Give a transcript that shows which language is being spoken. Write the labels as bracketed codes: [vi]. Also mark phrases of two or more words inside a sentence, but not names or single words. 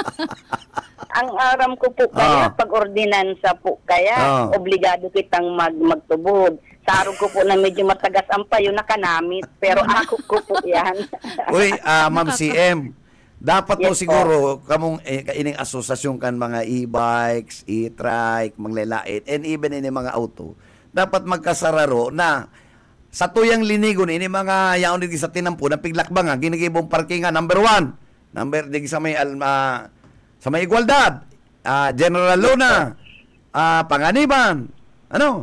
[bik] Ang aram ko po kaya, pag ordinansa po kaya, obligado kitang magtubod. Sarong ko po na medyo matagas ang payo nakanamit, pero ako ko po yan. Uy, Ma'am CM, dapat po siguro kamong ining asosasyon kan mga e-bikes, e-trike, manglelait, [en] and even [bik] ini mga auto, dapat magkasararo na sa tuyang linigon ini mga yaon digi sa tinampo na piglakbang ginigibong parkingan number 1. Number digi sa may Igualdad, General Luna, Panganiban, ano?